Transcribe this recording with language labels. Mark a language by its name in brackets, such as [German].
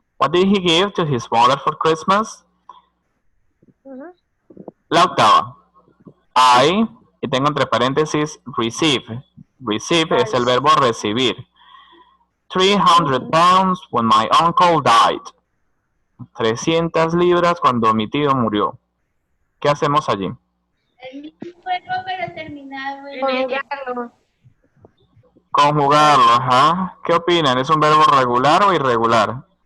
[English] What did he give to his mother for Christmas? [Spanish] La octava. I, y tengo entre paréntesis, receive. Receive es el verbo recibir. [English] 300 pounds when my uncle died. [Spanish] 300 libras cuando mi tío murió. ¿Qué hacemos allí? El mismo juego pero terminado en conjugarlo. Conjugarlo, ajá. ¿Qué opinan? ¿Es un verbo regular o irregular?